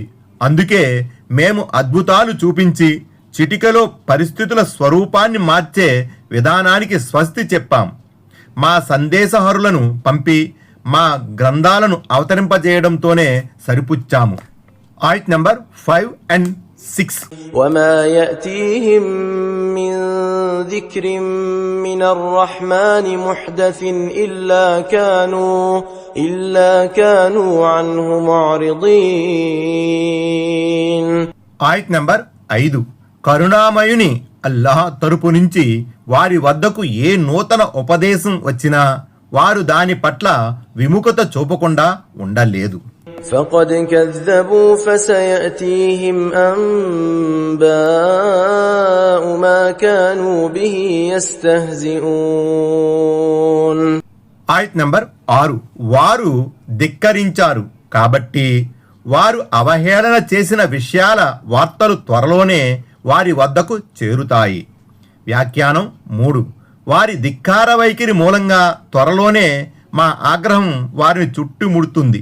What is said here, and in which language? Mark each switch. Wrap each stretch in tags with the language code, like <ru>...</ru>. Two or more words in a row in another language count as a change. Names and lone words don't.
<te>అందుకే మేము అద్భుతాలు చూపించి చిటికలో పరిస్థితుల స్వరూపాన్ని మార్చే విధానానికి స్వస్తి చెప్పాం. మా సందేశహరులను పంపి మా గ్రంథాలను అవతరింపజేయడంతోనే సరిపుచ్చాము. ఆయత్ నంబర్ 5 and 6.</te> <ar>وما يأتيهم من ذكر من الرحمن محدث إلا كانوا عنه معرضين.</ar> <te>ఆయత్ నంబర్ 5. కరుణామయుని అల్లాహ్ తరపు నుంచి వారి వద్దకు ఏ నూతన ఉపదేశం వచ్చినా వారు దాని పట్ల విముఖత చూపకుండా ఉండలేదు.</te> <ar>فقد كذبوا فسيأتيهم أنباء ما كانوا به يستهزئون.</ar> <te>ఆయత్ నంబర్ 6. వారు ధిక్కరించారు కాబట్టి వారు అవహేళన చేసిన విషయాల వార్తలు త్వరలోనే వారి వద్దకు చేరుతాయి. వ్యాఖ్యానం 3. వారి ధిక్కార వైఖరి మూలంగా త్వరలోనే మా ఆగ్రహం వారిని చుట్టుముడుతుంది.</te>